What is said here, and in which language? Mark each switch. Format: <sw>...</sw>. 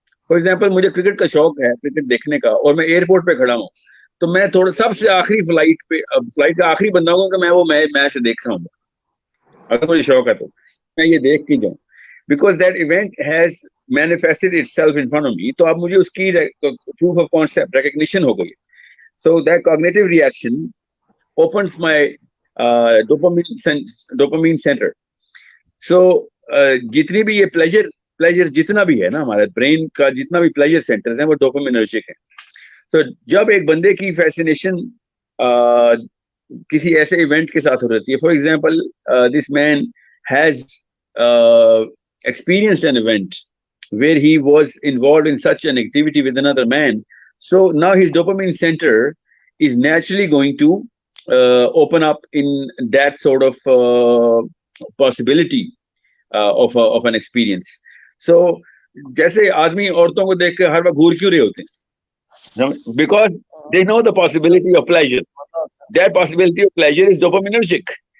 <en>for example</en> <ur>مجھے cricket کا شوق ہے, کرکٹ دیکھنے کا, اور میں ایئرپورٹ پہ کھڑا ہوں تو میں تھوڑا سب سے آخری فلائٹ کا آخری بندہ ہوں کہ میں وہ میچ دیکھ رہا ہوں. اگر مجھے شوق ہے تو میں یہ دیکھ کے جاؤں,</ur> <en>because that event has manifested itself in front of me,</en> <ur>تو اب مجھے اس کی</ur> <en>proof of concept recognition</en> <ur>ہو گئی.</ur> <en>So that cognitive reaction opens my dopamine center.</en> <ur>So جتنی بھی یہ pleasure جتنا بھی ہے نا ہمارے برین کا, جتنا بھی pleasure centers ہیں وہ dopaminergic ہیں.</ur> <en>So</en> <ur>جب ایک بندے کی fascination کسی ایسے ایونٹ کے ساتھ ہو رہتی ہے,</ur> <en>for example this man has experienced an event where he was involved in such an activity with another man. So now his dopamine center is naturally going to open up in that sort of possibility of an experience.</en> <ur>So جیسے آدمی عورتوں کو دیکھ کے ہر وقت گھور کیوں رہے ہوتے ہیں,</ur> <en>because they know the possibility of pleasure. That possibility of pleasure is dopaminergic.</en>